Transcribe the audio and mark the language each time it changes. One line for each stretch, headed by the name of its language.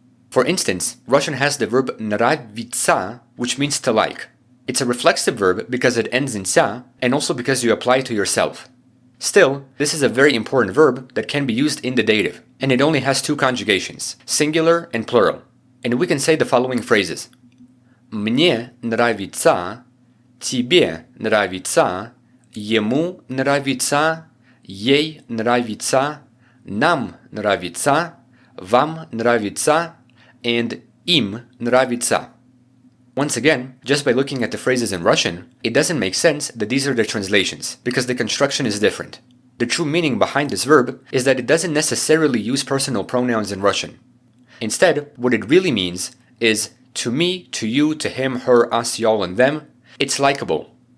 English: For instance, Russian has the verb nравится, which means to like. It's a reflexive verb because it ends in sa, and also because you apply it to yourself. Still, this is a very important verb that can be used in the dative, and it only has two conjugations, singular and plural. And we can say the following phrases.
Russian: Мне нравится, тебе нравится, ему нравится, ей нравится, нам нравится, вам нравится, and им нравится.
English: Once again, just by looking at the phrases in Russian, it doesn't make sense that these are the translations, because the construction is different. The true meaning behind this verb is that it doesn't necessarily use personal pronouns in Russian. Instead, what it really means is to me, to you, to him, her, us, y'all, and them, it's likable.